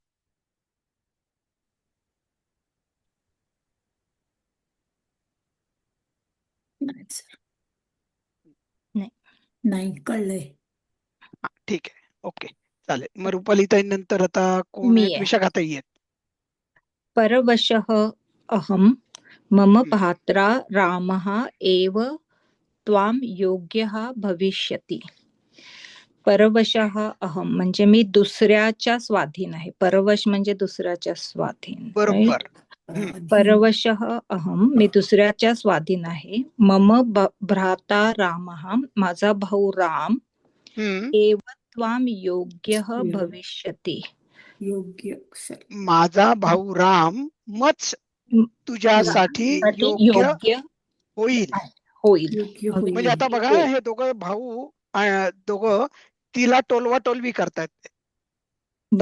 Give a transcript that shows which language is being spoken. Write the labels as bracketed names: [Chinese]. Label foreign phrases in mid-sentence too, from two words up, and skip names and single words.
[Marathi] नाही कळलंय. ठीक आहे, ओके, चालेल. मग रुपालीताई नंतर आता कोण मी आहेत, आहे. विशाखाताई आहेत. [Sanskrit] परवशः अहं मम हं. भ्रात्रा रामः एव त्वां योग्यः भविष्यति. परवशः अहम [Marathi] म्हणजे मी दुसऱ्याच्या स्वाधीन आहे. परवश म्हणजे दुसऱ्याच्या स्वाधीन. right? बरोबर. [Sanskrit] परवशः अहम [Marathi] मी दुसऱ्याच्या स्वाधीन आहे. [Sanskrit] मम भ्राता रामः [Marathi] माझा भाऊ राम हम्म. [Sanskrit] एव त्वाम योग्यः भविष्यति. [Marathi] योग्य सर. माझा भाऊ राम मच तुझ्यासाठी साठी योग्य योग्य होईल. होईल. योग्य भविष्य. म्हणजे आता बघा हे दोघं भाऊ दोघं तिला टोलवा टोलवी करतायत, तिचा